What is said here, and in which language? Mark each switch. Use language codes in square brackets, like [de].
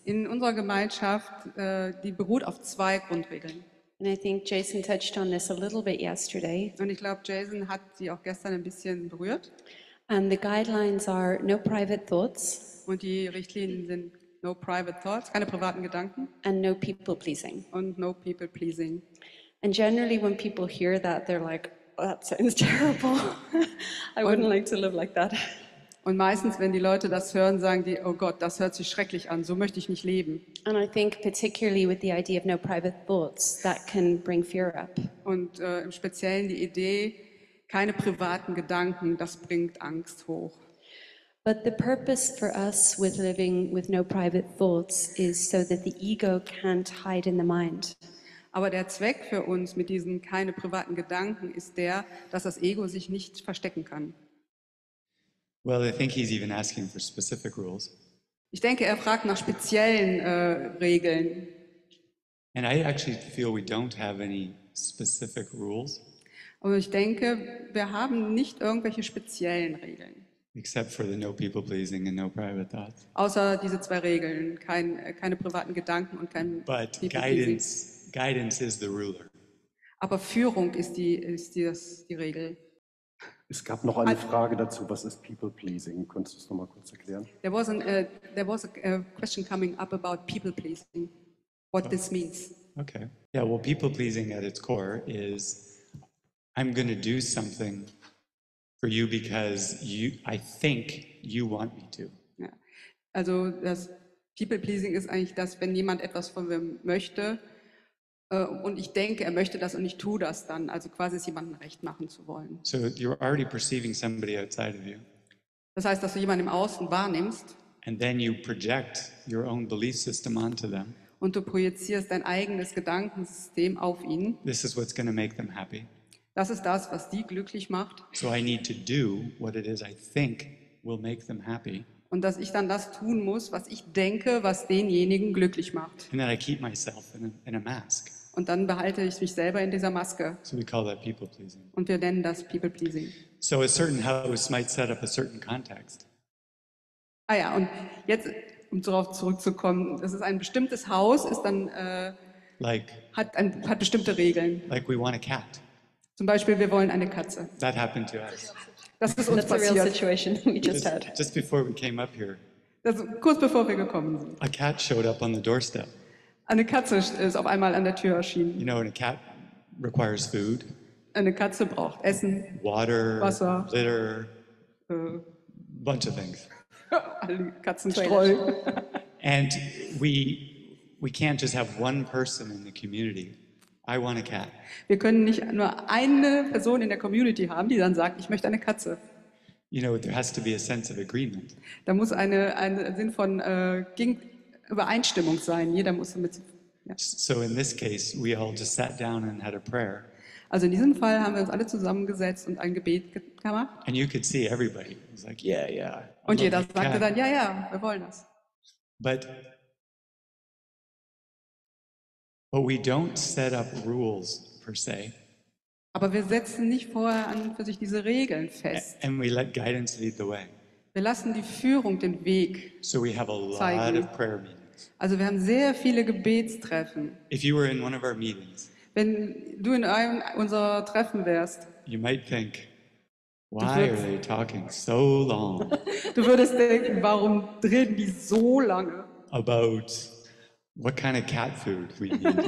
[de] In unserer Gemeinschaft, die beruht auf 2 Grundregeln. [en] And I think Jason touched on this a little bit yesterday. [de] Und ich glaube, Jason hat sie auch gestern ein bisschen berührt. [en] And the guidelines are no private thoughts [de] Und die Richtlinien sind [en] no private thoughts, [de] keine privaten Gedanken, [en] and no people pleasing. [de] und no people pleasing. [en] And generally, when people hear that, they're like, oh, that sounds terrible. I wouldn't like to live like that. [de] Und meistens, wenn die Leute das hören, sagen die, oh Gott, das hört sich schrecklich an, so möchte ich nicht leben. [en] And I think, particularly with the idea of no private thoughts, that can bring fear up. [de] Und im Speziellen die Idee, keine privaten Gedanken, das bringt Angst hoch. [en] But the purpose for us with living with no private thoughts is so that the ego can't hide in the mind. [de] Aber der Zweck für uns mit diesen keine privaten Gedanken ist der, dass das Ego sich nicht verstecken kann. [en] Well, I think he's even asking for specific rules. [de] Ich denke, er fragt nach speziellen Regeln. [en] And I actually feel we don't have any specific rules, [de] Und ich denke, wir haben nicht irgendwelche speziellen Regeln. [en] except for the no people pleasing and no private thoughts. [de] Außer diese 2 Regeln, keine privaten Gedanken und kein [en] But [de] People-Pleasing. [en] guidance is the ruler. [de] Aber Führung ist die Regel. Es gab noch eine Frage dazu, was ist People-Pleasing? Könntest du es noch mal kurz erklären? [en] There was a question coming up about people pleasing, what this means. Okay. Yeah, well, people pleasing at its core is I'm going to do something for you because I think you want me to. [de] Ja. Also das people pleasing ist eigentlich das, wenn jemand etwas von mir möchte und ich denke, er möchte das und ich tue das dann. Also quasi es jemandem recht machen zu wollen. [en] So you're already perceiving somebody outside of you, [de] Das heißt, dass du jemanden im Außen wahrnimmst [en] and then you project your own belief system onto them. [de] und du projizierst dein eigenes Gedankensystem auf ihn. [en] This is what's going to make them happy. [de] Das ist das, was die glücklich macht. [en] So I need to do what it is I think will make them happy. [de] Und dass ich dann das tun muss, was ich denke, was denjenigen glücklich macht. [en] And then I keep myself in a mask. [de] Und dann behalte ich mich selber in dieser Maske. [en] So we call that people pleasing. [de] Und wir nennen das People Pleasing. [en] So a certain house might set up a certain context. [de] Ah ja, und jetzt, um darauf zurückzukommen, das ist ein bestimmtes Haus, ist dann, [en] Like [de] hat bestimmte Regeln. [en] we want a cat. [de] Zum Beispiel, wir wollen eine Katze. [en] That happened to us. [de] Das ist uns [en] That's a real [de] passiert. [en] situation we just had. Just before we came up here, [de] Das, kurz bevor wir gekommen sind. [en] a cat showed up on the doorstep. [de] Eine Katze ist auf einmal an der Tür erschienen. [en] You know, and a cat requires food, [de] Eine Katze braucht Essen, [en] water, [de] Wasser. [en] litter, äh, bunch of things. [de] alle Katzenstreu. [en] And we can't just have one person in the community. I want a cat. [de] Wir können nicht nur eine Person in der Community haben, die dann sagt, ich möchte eine Katze. [en] You know, there has to be a sense of agreement. [de] Da muss ein Sinn von Übereinstimmung sein. Jeder muss damit. Ja. [en] So in this case, we all just sat down and had a prayer. [de] Also in diesem Fall haben wir uns alle zusammengesetzt und ein Gebet gemacht. [en] And you could see everybody. It was like, yeah, yeah. I [de] Und [en] love [de] jeder [en] the [de] sagte [en] cat. [de] dann, ja, ja, wir wollen das. [en] But we don't set up rules per se, [de] Aber wir setzen nicht vorher an und für sich diese Regeln fest. [en] and we let guidance lead the way. [de] Wir lassen die Führung den Weg. [en] So we have a lot [de] Zeigen. [en] of prayer meetings. [de] Also wir haben sehr viele Gebetstreffen. [en] If you were in one of our meetings, [de] Wenn du in einem unserer Treffen wärst, [en] you might think, why are they talking so long [de] du würdest denken, warum reden die so lange? [en] about what kind of cat food we need?